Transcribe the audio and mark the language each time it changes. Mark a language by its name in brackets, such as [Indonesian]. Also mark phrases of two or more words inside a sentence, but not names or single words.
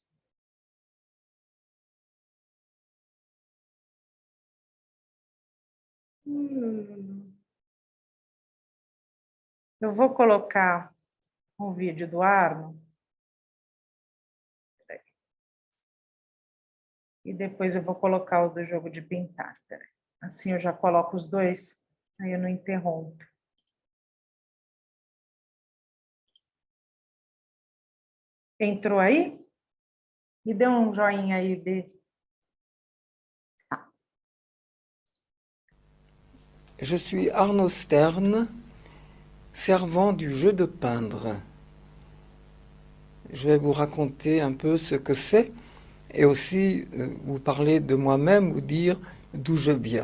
[Portuguese] Eu vou colocar um vídeo do Arno e depois eu vou colocar o do jogo de pintar. Assim eu já coloco os dois, aí eu não interrompo. Entrou aí? Me dê um joinha aí, Bê. [French] Je suis Arnaud Stern, servant du jeu de peindre. Je vais vous raconter un peu ce que c'est et aussi vous parler de moi-même, vous dire d'où je viens.